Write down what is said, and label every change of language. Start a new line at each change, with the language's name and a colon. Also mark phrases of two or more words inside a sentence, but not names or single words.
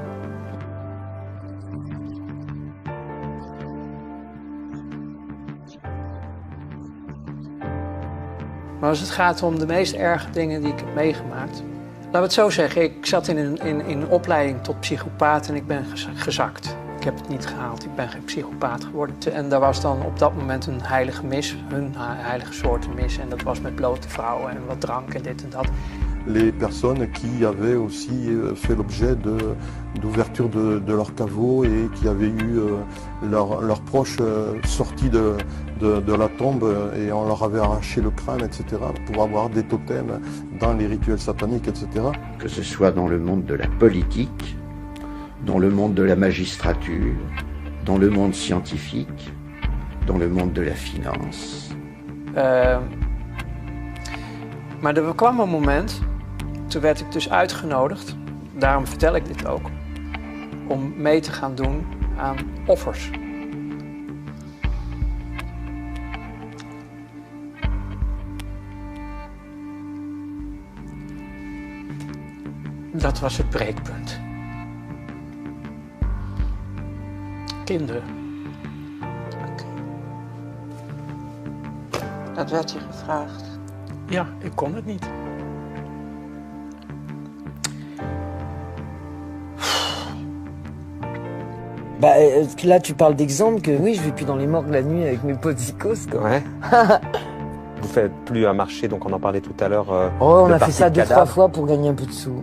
Dutch: Maar als het gaat om de meest erge dingen die ik heb meegemaakt. Laten we het zo zeggen, ik zat in een opleiding tot psychopaat en ik ben gezakt. Ik heb het niet gehaald, ik ben geen psychopaat geworden. En daar was dan op dat moment een heilige mis, hun heilige soort mis. En dat was met blote vrouwen en wat drank en dit en dat.
French: Les personnes qui avaient aussi fait l'objet d'ouverture de leur caveau et qui avaient eu leurs proches sortis de la tombe et on leur avait arraché le crâne, etc., pour avoir des totems dans les rituels sataniques, etc. Que ce soit dans le monde de la politique, dans le monde de la magistrature, dans le monde scientifique, dans le monde de la finance.
Dutch: Maar er kwam een moment, toen werd ik dus uitgenodigd, daarom vertel ik dit ook, om mee te gaan doen aan offers. Dat was het breekpunt. Kinderen. Dat werd je gevraagd? Ja, ik kon het niet.
French: Bah là tu parles d'exemple que oui, je vais plus dans les morgues la nuit avec mes potes zikos quoi. Ouais. Vous faites plus un marché, donc on en parlait tout à l'heure. Oh, on a fait ça 2-3 fois pour gagner un peu de sous.